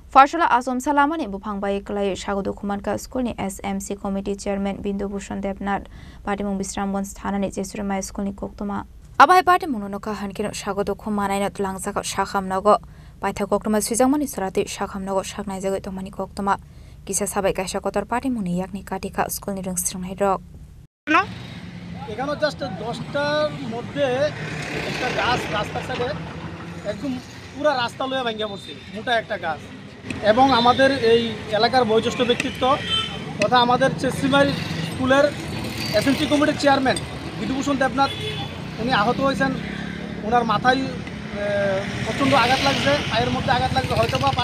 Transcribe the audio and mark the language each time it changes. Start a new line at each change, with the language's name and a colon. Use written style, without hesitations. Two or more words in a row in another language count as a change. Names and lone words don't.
Kok Borok: Farshala Azom Salamani Bupangbai Klay Shagodo Kumanka School
English: SMC Committee Chairman
Kok Borok: Bindu Bhushan Debnath Patimung Bisramgons Thanani Jesurma School ni Koktoma Abai Patimunoka Hankino Shagodo Kumanai Langsaka Shakam Nogo Paita Koktoma Swizamani Sarati Shakam Nogo Shaknaizago Tomani Koktoma Kisa Sabai Kashakotor Patimuni Yakni Katika School ni Rungstrung Hydro No?
Bangla: এখানে জাস্ট 10টার মধ্যে একটা গাছ রাস্তার সাইডে একদম পুরো রাস্তা লয়ে ভাঙিয়া পড়ছে মোটা একটা গাছ এবং আমাদের এই এলাকার বয়োজ্যেষ্ঠ ব্যক্তিত্ব তথা আমাদের চেসিমারি স্কুলের
English: SMC committee chairman
Bangla: বিধুভূষণ দেবনাথ উনি আহত হয়েছেন ওনার মাথায় প্রচণ্ড আঘাত লাগছে পায়ের মধ্যে আঘাত লাগছে হয়তো বা